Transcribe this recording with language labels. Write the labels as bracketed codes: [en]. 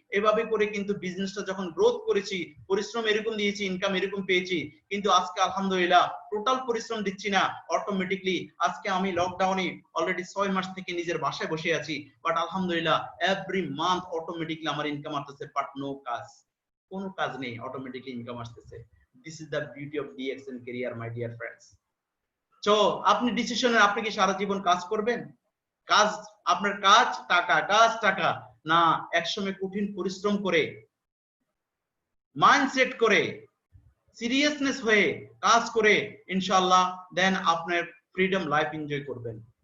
[bn] এভাবে করে কিন্তু বিজনেসটা যখন গ্রোথ করেছি, পরিশ্রম এরকম দিয়েছি, ইনকাম এরকম পেয়েছি। কিন্তু আজকে আলহামদুলিল্লাহ টোটাল পরিশ্রম দিচ্ছি না, অটোমেটিকলি আজকে আমি লকডাউনে অলরেডি 6 মাস থেকে নিজের বাসায় বসে আছি, বাট আলহামদুলিল্লাহ এভরি মান্থ অটোমেটিকলি আমার ইনকাম আসতেছে, বাট কোনো কাজ নেই, অটোমেটিকলি ইনকাম আসতেছে। [en] This is the beauty of DXN career, my dear friends. [bn] So আপনি ডিসিশনে আপনি কি সারা জীবন কাজ করবেন? কাজ আপনার কাজ টাকা না, একসময় কঠিন পরিশ্রম করে, মাইন্ডসেট করে, সিরিয়াসনেস হয়ে কাজ করে ইনশাআল্লাহ দেন আপনার ফ্রিডম লাইফ এনজয় করবেন।